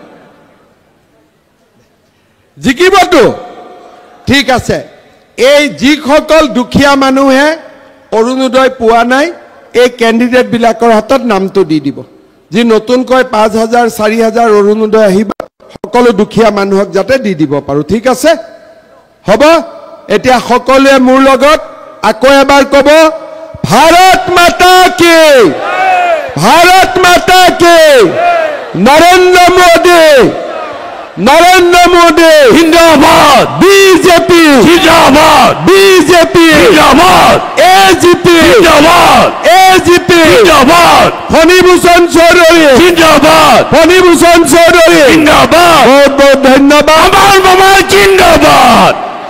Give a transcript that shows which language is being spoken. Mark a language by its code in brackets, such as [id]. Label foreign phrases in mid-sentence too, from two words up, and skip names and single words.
[as] জিকিবতো ঠিক আছে এই যিসকল দুখীয়া মানুহে অৰুণোদয় পোৱা নাই এই ক্যান্ডিডেট বিলাকৰ হাতত নামটো দি দিব যি নতুনকৈ 5000 4000 অৰুণোদয় আহিব সকলো দুখীয়া মানুহক যাতে দি দিব পাৰো ঠিক আছে হ'ব এতিয়া সকলোৱে মোৰ লগত আকৌ এবাৰ ক'ব [hi] भारत माता की नरेंद्र मोदी जिंदाबाद बीजेपी जिंदाबाद बीजेपी जिंदाबाद एजीपी जिंदाबाद फणिभूषण चौधरी जिंदाबाद जिंदाबाद बहुत बहुत धन्यवाद जिंदाबाद